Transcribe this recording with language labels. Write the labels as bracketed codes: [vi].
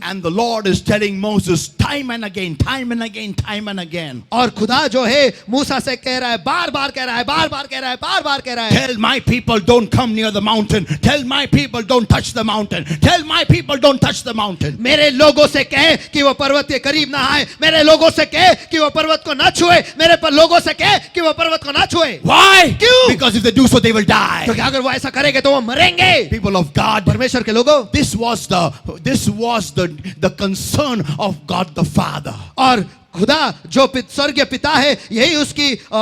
[en] And the Lord is telling Moses time and again, time and again, time and again. [hi] और खुदा जो है मूसा से कह रहा है, बार बार कह रहा है, बार बार कह रहा है, बार बार कह रहा है, [en] Tell my people don't come near the mountain. Tell my people don't touch the mountain. Tell my people don't touch the mountain. [hi] मेरे लोगों से कहे कि वो पर्वत के करीब ना आए, मेरे लोगों से कहे कि वो पर्वत को ना छुए, मेरे पर लोगों से कहे कि वो पर्वत को ना छुए। [en] Why? [hi] क्यों? [en] Because if they do so, they will die. [hi] क्योंकि अगर वो ऐसा करेंगे तो वो मरेंगे। [en] People of God, [hi] परमेश्वर के लोगों, [en] this was the concern of God the Father. [hi] और खुदा जो स्वर्गीय पिता है यही उसकी